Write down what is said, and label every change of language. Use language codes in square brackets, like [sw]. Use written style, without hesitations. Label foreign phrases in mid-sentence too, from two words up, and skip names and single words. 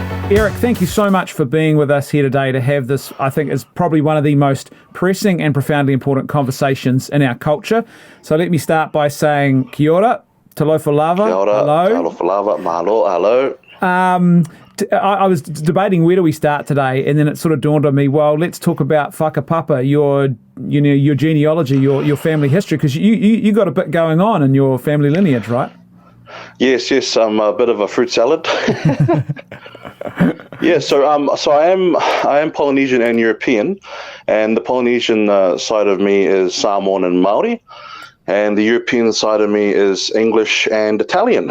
[en] Eric, thank you so much for being with us here today to have this, I think, is probably one of the most pressing and profoundly important conversations in our culture. So let me start by saying [mi] kia ora, [sm] talofa lava, [mi] Kia ora, [en] hello. [sm] talofa lava, mahalo, [en] hello. I was debating where do we start today, and then it sort of dawned on me, well, let's talk about whakapapa, your genealogy, your family history, because you got a bit going on in your family lineage, right? Yes, I'm a bit of a fruit salad. Yeah, so I am Polynesian and European, and the Polynesian side of me is Samoan and Maori, and the European side of me is English and Italian.